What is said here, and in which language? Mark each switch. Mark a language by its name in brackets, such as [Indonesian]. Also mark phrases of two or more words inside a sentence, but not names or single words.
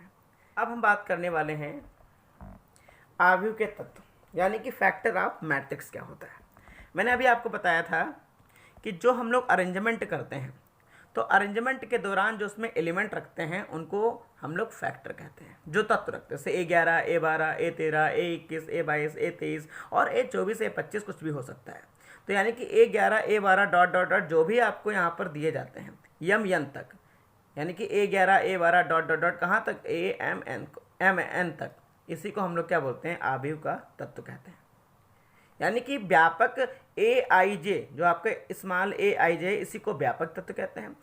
[Hindi] अब हम बात करने वाले हैं आव्यूह के तत्व, यानी कि [English] factor of matrix [Hindi] क्या होता है। मैंने अभी आपको बताया था कि जो हम लोग अरेंजमेंट करते हैं, तो अरेंजमेंट के दौरान जो उसमें एलिमेंट रखते हैं उनको हम लोग फैक्टर कहते हैं। जो तत्व रखते हैं, जैसे A11 A12 A13 A21 A22 A23 और A24 A25 कुछ भी हो सकता है। तो यानी कि A11 A12 [English] dot dot dot [Hindi] जो भी आपको यहाँ पर दिए जाते हैं यम यन तक, यानी कि A11 A12 [English] dot dot dot [Hindi] कहाँ तक MN तक, इसी को हम लोग क्या बोलते हैं, आव्यूह का तत्व कहते हैं। यानी कि व्यापक AIJ, जो आपके स्मॉल AIJ, इसी को व्यापक तत्व कहते हैं।